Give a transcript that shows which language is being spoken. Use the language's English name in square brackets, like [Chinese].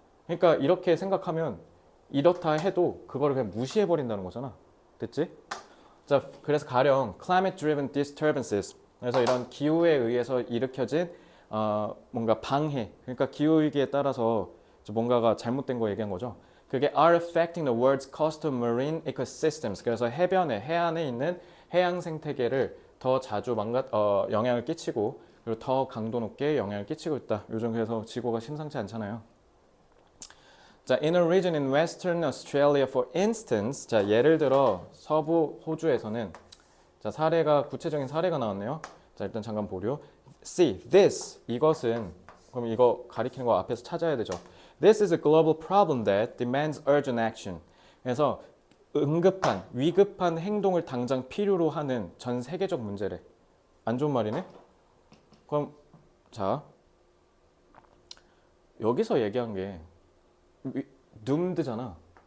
[Korean] 그러니까 이렇게 생각하면 이렇다 해도 그거를 그냥 무시해 버린다는 거잖아. 됐지? 자, 그래서 가령 [English] climate driven disturbances. [Korean] 그래서 이런 기후에 의해서 일으켜진 뭔가 방해. 그러니까 기후 위기에 따라서 뭔가가 잘못된 거 얘기한 거죠. 그게 [English] are affecting the world's coastal marine ecosystems. [Korean] 그래서 해안에 있는 해양 생태계를 더 자주 영향을 끼치고 그리고 더 강도 높게 영향을 끼치고 있다. 요즘 그래서 지구가 심상치 않잖아요. 자, [English] in a region in Western Australia, for instance, [Korean] 자 예를 들어 서부 호주에서는 자 구체적인 사례가 나왔네요. 자 일단 잠깐 보려. [English] See, this [Korean] 이것은 그럼 이거 가리키는 거 앞에서 찾아야 되죠. [English] This is a global problem that demands urgent action. [Korean] 그래서 위급한 행동을 당장 필요로 하는 전 세계적 문제래. 안 좋은 말이네? 그럼 자 여기서 얘기한 게 doomed잖아.